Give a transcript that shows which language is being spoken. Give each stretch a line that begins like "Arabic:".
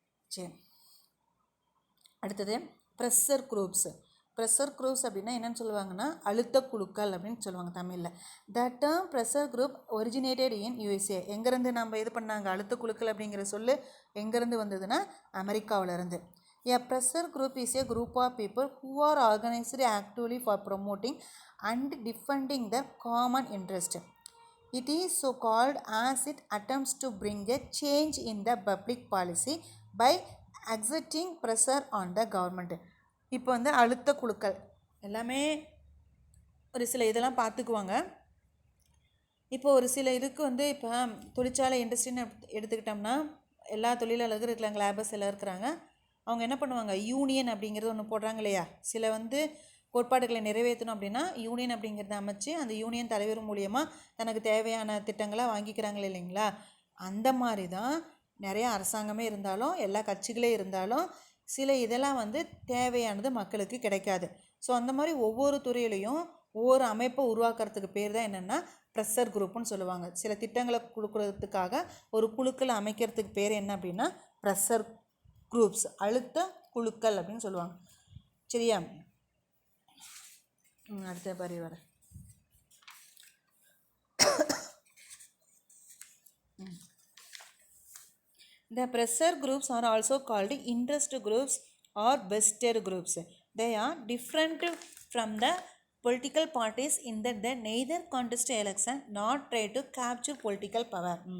Tamil: சரி, அடுத்தது pressure groups. Pressure groups அப்படின்னா என்னென்னு சொல்லுவாங்கன்னா அழுத்த குழுக்கள் அப்படின்னு சொல்லுவாங்க தமிழில்.
English: The term pressure group originated in USA.
Tamil: எங்கேருந்து நம்ம இது பண்ணாங்க அழுத்த குழுக்கள் அப்படிங்கிற சொல்லு எங்கேருந்து வந்ததுன்னா அமெரிக்காவிலேருந்து.
English: A pressure group is a group of people who are organized actively for promoting and defending the common interest. It is so called as it attempts to bring a change in the public policy by exerting pressure on the government.
Tamil: இப்போ அழுத்த குழுக்கள் எல்லாமே ஒரு சில இதெல்லாம் பார்த்துக்குவாங்க. இப்போ ஒரு சில இதுக்கு இப்போ தொழிற்சாலை இண்டஸ்ட்ரின்னு எடுத்துக்கிட்டோம்னா எல்லா தொழிலாளர்கள் இருக்கிறாங்க, லேபர்ஸ் எல்லாம் இருக்கிறாங்க. அவங்க என்ன பண்ணுவாங்க, யூனியன் அப்படிங்கிறது ஒன்று போடுறாங்க இல்லையா. சில கோட்பாடுகளை நிறைவேற்றணும் அப்படின்னா யூனியன் அப்படிங்கிறத அமைச்சு அந்த யூனியன் தலைவர் மூலியமாக தனக்கு தேவையான திட்டங்களை வாங்கிக்கிறாங்களே இல்லைங்களா. அந்த மாதிரி தான் நிறையா அரசாங்கமே இருந்தாலும் எல்லா கட்சிகளே இருந்தாலும் சில இதெல்லாம் தேவையானது மக்களுக்கு கிடைக்காது. ஸோ அந்த மாதிரி ஒவ்வொரு துறையிலையும் ஒவ்வொரு அமைப்பை உருவாக்குறதுக்கு பேர் தான் என்னென்னா ப்ரெஷர் குரூப்புன்னு சொல்லுவாங்க. சில திட்டங்களை கொடுக்குறதுக்காக ஒரு குழுக்களை அமைக்கிறதுக்கு பேர் என்ன அப்படின்னா ப்ரெஷர் குரூப்ஸ், அழுத்த குழுக்கள் அப்படின்னு சொல்லுவாங்க. சரியா? அடுத்த பாரி வர
English: The pressure groups are also called interest groups or vested groups. They are different from the political parties in that they neither contest election nor try to capture political power.